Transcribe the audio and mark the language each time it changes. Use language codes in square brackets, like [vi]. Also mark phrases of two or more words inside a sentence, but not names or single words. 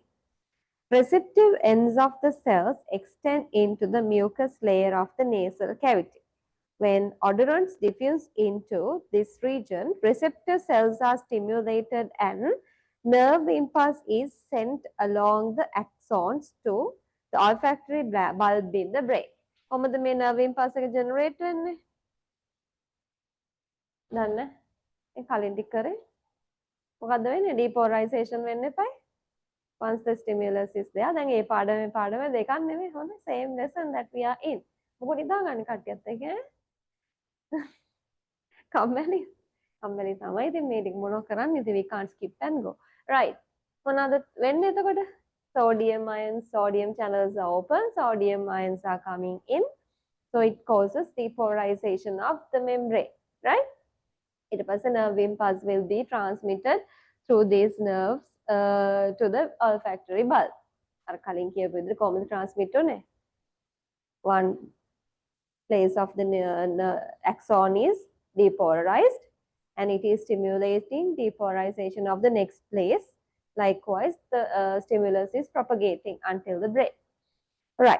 [en] Receptive ends of the cells extend into the mucous layer of the nasal cavity. When odorants diffuse into this region, receptor cells are stimulated and nerve impulse is sent along the axons to the olfactory bulb in the brain. [si] කොහොමද මේ [en] nerve impulse [si] එක generate වෙන්නේ? දන්නේ? ඒ කලින් ටික කරේ. මොකද්ද වෙන්නේ? Depolarization වෙන්න එපායි. [en] Once the stimulus is there, then [si] ඒ පාඩම දෙකක් නෙමෙයි හොඳ [en] same lesson that we are in. [si] මොකද ඉඳාගන්න කට්ටියත් එක්ක කම්මැලි කම්මැලි තමයි ඉතින් මේ ටික මොනව කරන්නේ ඉතින් [en] we can't skip and go. [si] Right. මොනවාද වෙන්නේ එතකොට? [en] Sodium channels are open, sodium ions are coming in. So it causes depolarization of the membrane, right? [si] ඊට පස්සේ [en] nerve impulse will be transmitted through these nerves to the olfactory bulb. [si] අර කලින් කියපු විදිහට කොහොමද transmit උනේ? [en] One place of the axon is depolarized and it is stimulating depolarization of the next place. Likewise, the stimulus is propagating until the brain. Right.